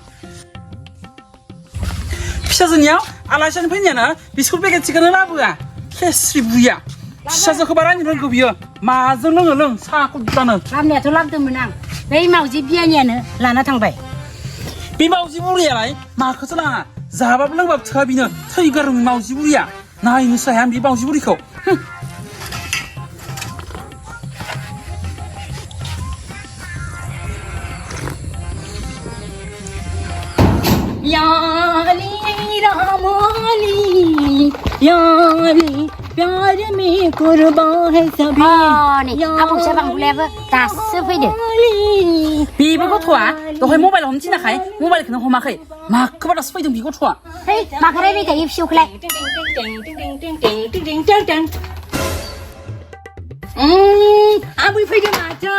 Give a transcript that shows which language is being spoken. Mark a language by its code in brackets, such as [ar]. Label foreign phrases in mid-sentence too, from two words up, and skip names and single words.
[brx] फिसाजोनियाव आलासियानो फैनायानो बिस्कुट पेकेटसेखौनो लाबोआ खेस्रि बुरिया फिसाजोखौ बारा रोंगौ बियो माजों लोङो लों साहाखौ दुतानो लाबोनायाथ' लाबोदोंमोन आं बै मावजि बियानियानो लाना थांबाय बे मावजि बुरियालाय माखौथो लाङा जाबाबो लोंबाबो थोआ बिनो थैगारो मावजि बुरिया नायनोसो हाया बे मावजि बुरिखौ [hi] प्यार में कुर्बान है सभी [brx] आबौसो बांबुलायाबो दासो फैदो बेबो गथ'आ दहाय मबाइल हमनो थिनाखाय मबाइलखौनो हमाखै माखौबा दासो फैदों बे गथ'आ माखौ रायबाय थायो फिसौखौलाय आबै फैदों माथो